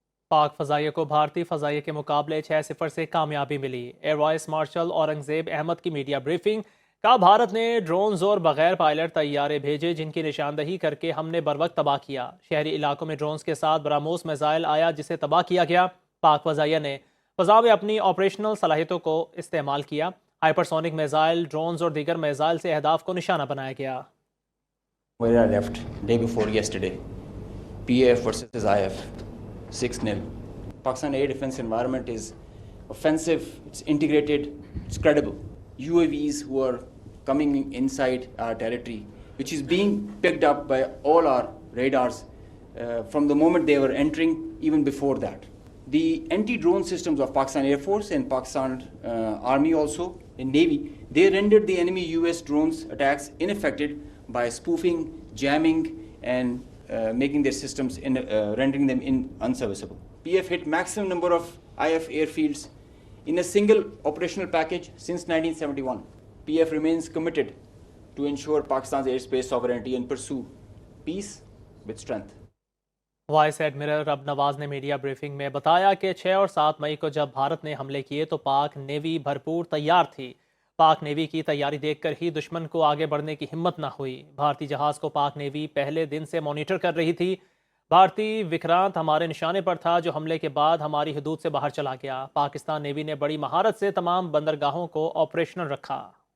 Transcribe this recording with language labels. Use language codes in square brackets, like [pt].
[ur] پاک فضائیہ کو بھارتی فضائیہ کے مقابلے 6-0 سے کامیابی ملی۔ Air vice marshal Aurangzeb Ahmad کی میڈیا بریفنگ، کہا بھارت نے ڈرونز اور بغیر پائلٹ طیارے بھیجے جن کی نشاندہی کر کے ہم نے بروقت تباہ کیا۔ شہری علاقوں میں ڈرونز کے ساتھ براموس میزائل آیا جسے تباہ کیا گیا۔ پاک فضائیہ نے فضا میں اپنی آپریشنل صلاحیتوں کو استعمال کیا، ہائپرسونک میزائل، ڈرونز اور دیگر میزائل سے اہداف کو نشانہ بنایا گیا۔ [en] Where I left day before yesterday, PAF versus IF, 6-0. Pakistan air defense environment is offensive, it's integrated, it's credible. UAVs who are coming inside our territory, which is being picked up by all our radars from the moment they were entering, even before that. The anti-drone systems of Pakistan Air Force and Pakistan Army also, and Navy, they rendered the enemy US drones attacks ineffective by spoofing, jamming, and making their systems, rendering them unserviceable. PF hit maximum number of IF airfields in a single operational package since 1971. PF remains committed to ensure Pakistan's airspace sovereignty and pursue peace with strength. [ur] Vice admiral رب نواز نے media briefing میں بتایا کہ 6 اور 7 مئی کو جب بھارت نے حملے کیے تو پاک نیوی بھرپور تیار تھی۔ پاک نیوی کی تیاری دیکھ کر ہی دشمن کو آگے بڑھنے کی ہمت نہ ہوئی۔ بھارتی جہاز کو پاک نیوی پہلے دن سے مانیٹر کر رہی تھی۔ بھارتی وکرانت ہمارے نشانے پر تھا جو حملے کے بعد ہماری حدود سے باہر چلا گیا۔ پاکستان نیوی نے بڑی مہارت سے تمام بندرگاہوں کو آپریشنل رکھا۔